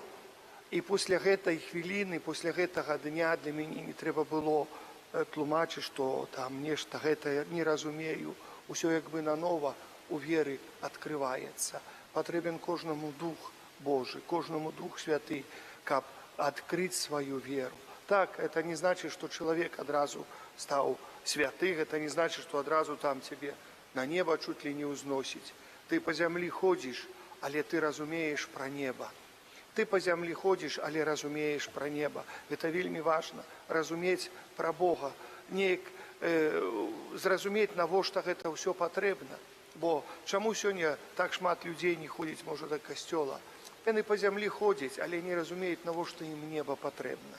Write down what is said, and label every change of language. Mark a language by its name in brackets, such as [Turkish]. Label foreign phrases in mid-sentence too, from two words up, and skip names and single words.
[Belarusian] І пасля гэтай хвіліны, пасля гэтага дня для мяне не трэба было тлумачыць, што там нешта гэта не разумею. Усё як бы нанова у веры адкрываецца. Патрэбен кожнаму Дух Божий, кожнаму Дух Святы, каб адкрыць сваю веру. [Russian] Так, это не значит, что человек одразу стал святым, это не значит, что одразу там тебе на небо чуть ли не узносить. Ты по земле ходишь, [Belarusian] але ты разумеешь про небо. Ты по зямлі ходзіш, але разумееш пра неба. Гэта вельмі важна, разумець пра Бога, неяк зразумець, навошта гэта ўсё патрэбна. Бо чаму сёння так шмат людзей не ходзіць, можа, да касцёла? Яны по зямлі ходзяць, але не разумеюць, навошта ім неба патрэбна.